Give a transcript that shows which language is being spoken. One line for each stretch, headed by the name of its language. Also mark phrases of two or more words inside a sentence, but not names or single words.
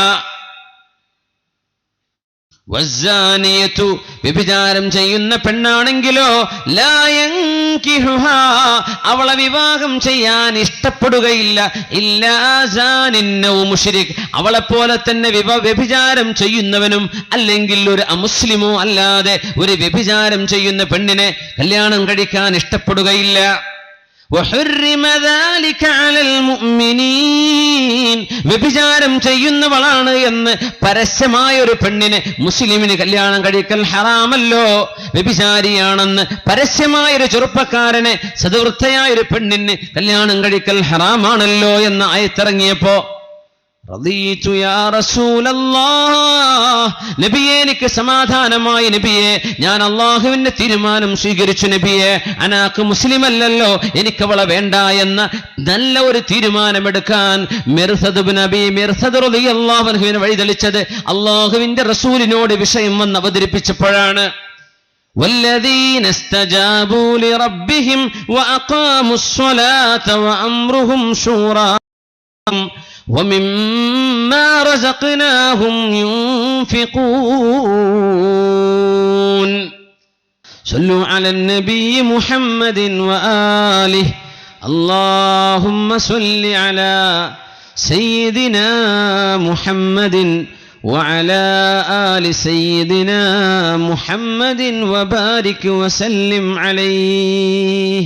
Malayalam: വസ്സാനിയതു, വ്യഭിചാരം ചെയ്യുന്ന പെണ്ണാണെങ്കിലോ,
Arabic: لا ينكحها,
Malayalam: അവളെ വിവാഹം ചെയ്യാൻ ഇഷ്ടപ്പെടുകയില്ല.
Arabic: إلا زان أو مشرك,
Malayalam: അവളെപ്പോലെ തന്നെ വ്യഭിചാരം ചെയ്യുന്നവനും അല്ലെങ്കിൽ ഒരു അമുസ്ലിമോ അല്ലാതെ ഒരു വ്യഭിചാരം ചെയ്യുന്ന പെണ്ണിനെ കല്യാണം കഴിക്കാൻ ഇഷ്ടപ്പെടുകയില്ല.
Arabic: وحرم ذلك على المؤمنين,
Malayalam: വ്യഭിചാരം ചെയ്യുന്നവളാണ് എന്ന് പരസ്യമായ ഒരു പെണ്ണിനെ മുസ്ലിമിന് കല്യാണം കഴിക്കൽ ഹറാമല്ലോ. വ്യഭിചാരിയാണെന്ന് പരസ്യമായ ഒരു ചെറുപ്പക്കാരനെ, സദ്വൃത്തയായ ഒരു പെണ്ണിന് കല്യാണം കഴിക്കൽ ഹറാമാണല്ലോ എന്ന് ആയത്തിറങ്ങിയപ്പോ
Arabic: رضيت يا رسول الله,
Malayalam: നബിയേ എനിക്ക് സമാധാനമായി നബിയേ, ഞാൻ അള്ളാഹുവിന്റെ തീരുമാനം സ്വീകരിച്ചു നബിയേ, അനാക്ക് മുസ്ലിം അല്ലല്ലോ, എനിക്കവളെ വേണ്ട എന്ന നല്ല ഒരു തീരുമാനമെടുക്കാൻ മിർസദ്
Arabic: رضي الله عنه
Malayalam: വഴിതെളിച്ചത് അള്ളാഹുവിന്റെ റസൂലിനോട് വിഷയം വന്ന് അവതരിപ്പിച്ചപ്പോഴാണ്.
Arabic: والذين استجابوا لربهم وأقاموا الصلاة وأمرهم شورى ومما رزقناهم ينفقون صلوا على النبي محمد وآله اللهم صل على سيدنا محمد وعلى آل سيدنا محمد وبارك وسلم عليه.